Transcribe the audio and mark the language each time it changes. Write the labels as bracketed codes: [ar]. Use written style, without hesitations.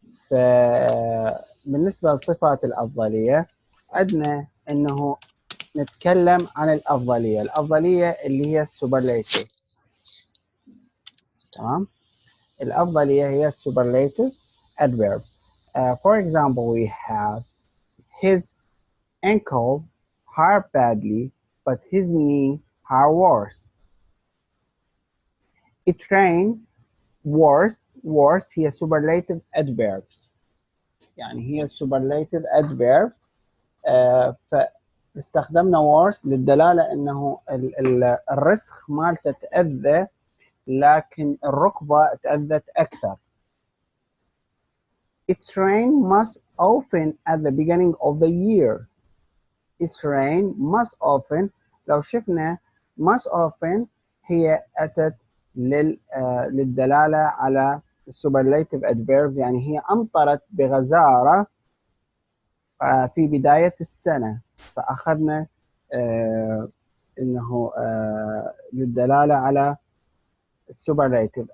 [ar] فبالنسبة لصفات الأفضلية عندنا إنه نتكلم عن الأفضلية اللي هي Superlative. تمام. الأفضلية هي Superlative Adverbs. [en] For example, we have his ankle hurt badly, but his knee hurt worse. It rained. worse هي superlative adverbs. [ar] يعني هي superlative adverbs. فاستخدمنا worse للدلالة انه الرسخ مالته تأذى، لكن الركبة تأذت أكثر. [en] It's rain most often at the beginning of the year. It's rain most often. [ar] لو شفنا most often هي أتت للدلالة على superlative adverbs، يعني هي أمطرت بغزارة في بداية السنة، فأخذنا إنه للدلالة على السوبرلاتيف.